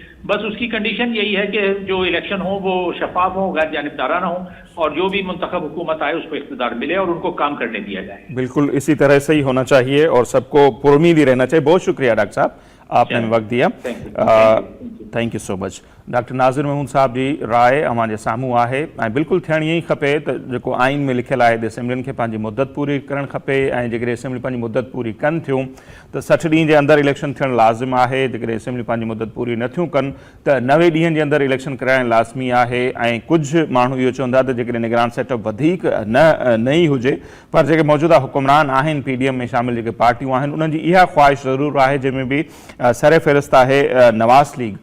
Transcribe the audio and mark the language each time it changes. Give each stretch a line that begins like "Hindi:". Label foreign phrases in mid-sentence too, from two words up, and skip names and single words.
Urdu: بس اس کی کنڈیشن یہی ہے کہ جو الیکشن ہو وہ شفاف ہو, غیر جانبدارانہ ہو, اور جو بھی منتخب حکومت آئے اس کو اقتدار ملے اور ان کو کام کرنے دیا جائے. بالکل اسی طرح سے ہی ہونا چاہیے اور سب کو پرامید ہی رہنا چاہیے. بہت شکریہ ڈاکٹر صاحب, آپ نے وقت دیا.
English: Thank you so much.
Sindhi: ڈاکٹر ناظر محمود صاحب جی رائے ہمارے ساموں ہے. بالکل थियण ई खपे त जेको आइन में लिखियल आहे असेंबलियुनि खे पंहिंजी मुदत पूरी करणु खपे ऐं जेकॾहिं असेंबली पंहिंजी मुदत पूरी कनि थियूं त 60 ॾींहं जे अंदरि इलेक्शन थियणु लाज़िम आहे. जेकॾहिं असेंबली पंहिंजी मुदत पूरी नथियूं कनि त 90 ॾींहंनि जे अंदरि इलेक्शन कराइणु लाज़मी आहे. ऐं कुझु माण्हू इहो चवंदा त जेकॾहिं निगरान सेटअप वधीक न ई हुजे पर जेके मौजूदा हुकुमरान आहिनि PDM में शामिल जेके पार्टियूं आहिनि उन्हनि जी इहा ख़्वाहिश ज़रूरु आहे जंहिंमें बि सर फ़हिरिस्त आहे नवाज़ लीग.